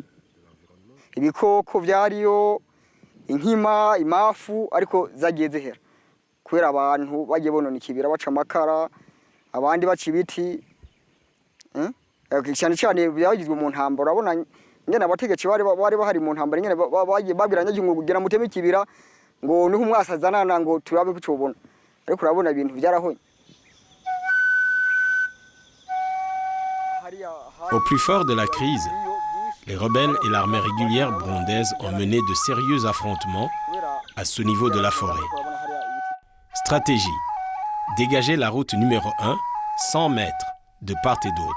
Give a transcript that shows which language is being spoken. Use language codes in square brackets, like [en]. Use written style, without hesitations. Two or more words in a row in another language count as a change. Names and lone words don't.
[rn] Ibikoko byariyo inkima imafu ariko zagiye zihera kubera abantu bagiye bonona ikibira baca amakara abandi baca ibiti cyane cyane byagizwe mu ntambara urabona ngene abategetsi bari bahari mu ntambara ngene bagiye babwiranya ngo kugira muteme ikibira ngo niho umwasazanana ngo turabe kucobona ariko urabona ibintu byarahonye. [fr] Au plus fort de la crise, les rebelles et l'armée régulière burundaise ont mené de sérieux affrontements à ce niveau de la forêt. Stratégie: dégager la route numéro 1, 100 mètres, de part et d'autre.